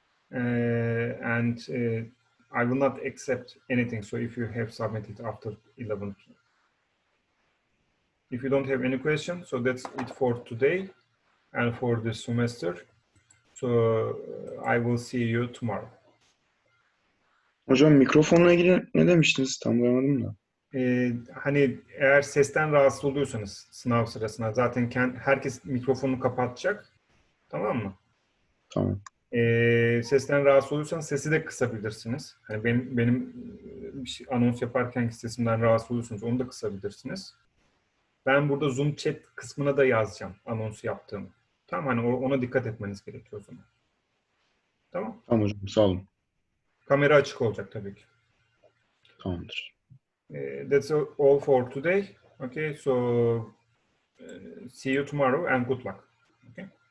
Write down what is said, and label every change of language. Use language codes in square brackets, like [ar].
[en] And I will not accept anything. So if you have submitted after 11 p.m. If you don't have any questions, so that's it for today and for this semester. So I will see you tomorrow. [tr] Hocam mikrofonla ilgili ne demiştiniz? Tam duyamadım da. Hani eğer sesten rahatsız oluyorsanız sınav sırasında zaten herkes mikrofonunu kapatacak. Tamam mı? Tamam. Sesten rahatsız oluyorsanız sesi de kısabilirsiniz. Hani benim anons yaparken sesimden rahatsız oluyorsanız onu da kısabilirsiniz. Ben burada Zoom chat kısmına da yazacağım anonsu yaptığımı. Tamam, hani ona dikkat etmeniz gerekiyor o zaman. Tamam. Tamam hocam, sağ olun. Kamera açık olacak tabii ki. Tamamdır. [en] That's all for today. Okay, so see you tomorrow and good luck. Okay.